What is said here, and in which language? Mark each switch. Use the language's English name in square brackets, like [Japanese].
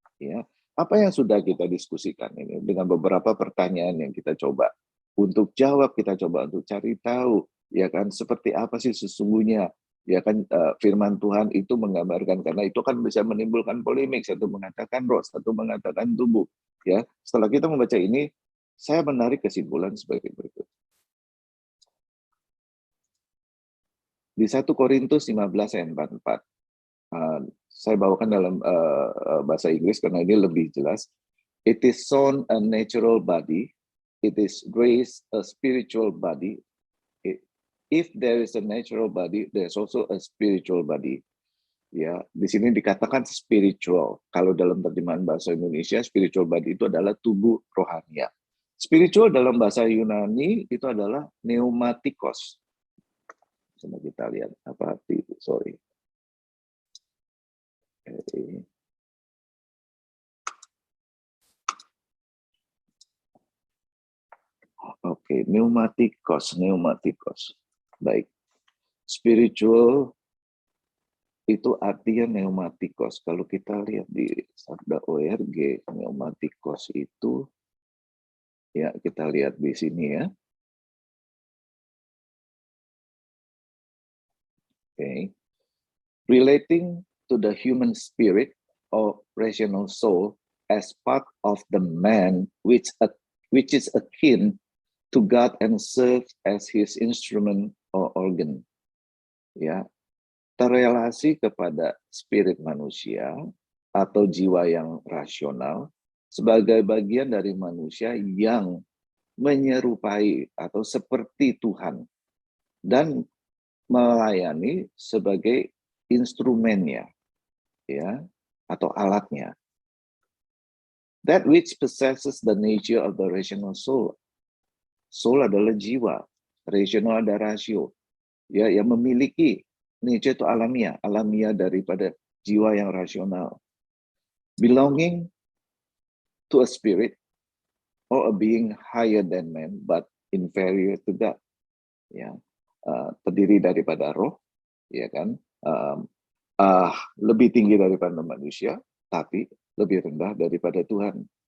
[Indonesian] Ya, apa yang sudah kita diskusikan ini dengan beberapa pertanyaan yang kita coba untuk jawab, kita coba untuk cari tahu, ya kan, seperti apa sih sesungguhnya, ya kan, firman Tuhan itu menggambarkan, karena itu kan bisa menimbulkan polemik, satu mengatakan roh, satu mengatakan tubuh. Ya, setelah kita membaca ini, saya menarik kesimpulan sebagai berikut. Di 1 Korintus 15 ayat 44, saya bawakan dalam bahasa Inggris karena ini lebih jelas. [English] It is sown a natural body. It is raised a spiritual body. If there is a natural body, there's also a spiritual body. [Indonesian] Ya, di sini dikatakan spiritual. Kalau dalam terjemahan bahasa Indonesia, spiritual body itu adalah tubuh rohania. Spiritual dalam bahasa Yunani itu adalah pneumatikos. Coba kita lihat apa arti itu. Sorry. Oke, pneumatikos. Baik. Spiritual itu artinya pneumatikos. Kalau kita lihat di sabda ORG, pneumatikos itu, ya kita lihat di sini ya. [English] Okay. Relating to the human spirit or rational soul as part of the man which is akin to God and serves as his instrument or organ. [Indonesian] Ya, terrelasi kepada spirit manusia atau jiwa yang rasional sebagai bagian dari manusia yang menyerupai atau seperti Tuhan dan melayani sebagai instrumennya, ya, atau alatnya. [English] That which possesses the nature of the rational soul. [Indonesian] Soul adalah jiwa, rational ada rasio, ya, yang memiliki nature itu alamiah daripada jiwa yang rasional. [English] Belonging to a spirit or a being higher than man but inferior to God. [Indonesian] Ya, terdiri daripada roh, ya kan, lebih tinggi daripada manusia, tapi lebih rendah daripada Tuhan.